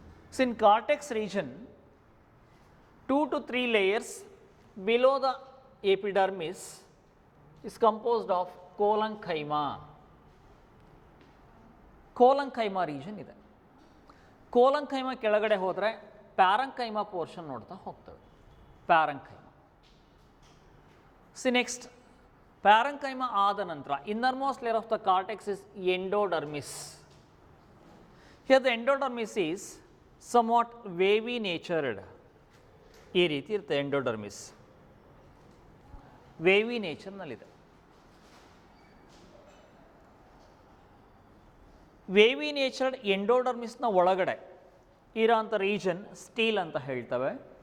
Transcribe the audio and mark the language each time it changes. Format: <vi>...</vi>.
<en>So in cortex region, 2 to 3 layers below the epidermis is composed of collenchyma.</en> <kn>Collenchyma region ಇದೆ. collenchyma ಕೆಳಗಡೆ ಹೋದರೆ parenchyma portion ನೋಡ್ತಾ ಹೋಗ್ತವೆ.</kn> <en>parenchyma. See next, parenchyma</en> <kn>ಆದ ನಂತರ</kn> <en>innermost layer of the cortex is endodermis. Here the endodermis is somewhat wavy natured.</en> <kn>ಈ ರೀತಿ ಇರುತ್ತೆ ಎಂಡೋಡರ್ಮಿಸ್, ವೇವಿ ನೇಚರ್ನಲ್ಲಿದೆ. ವೇವಿ ನೇಚರ್ಡ್ ಎಂಡೋಡರ್ಮಿಸ್ನ ಒಳಗಡೆ ಇರೋಂಥ ರೀಜನ್ ಸ್ಟೀಲ್ ಅಂತ ಹೇಳ್ತವೆ.</kn>